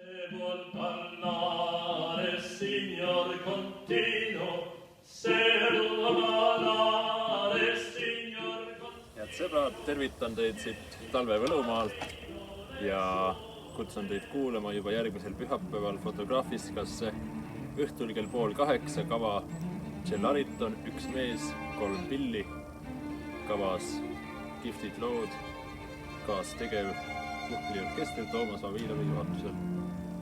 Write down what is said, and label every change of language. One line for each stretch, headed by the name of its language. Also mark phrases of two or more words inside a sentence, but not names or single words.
Italian: vuol parlare, signor Contino, se vuol parlare, signor Contino.
Estonian: Head sõbrad, tervitan teid siit Talve Võlumaalt ja kutsun teid kuulama juba järgmisel pühapäeval Fotograafiskasse õhtul kell 7:30 kava Tšellariton, üks mees, 3 pilli, kavas kihvtid lood, kaastegev puhkliorkester Toomas Vavilovi juhatusel.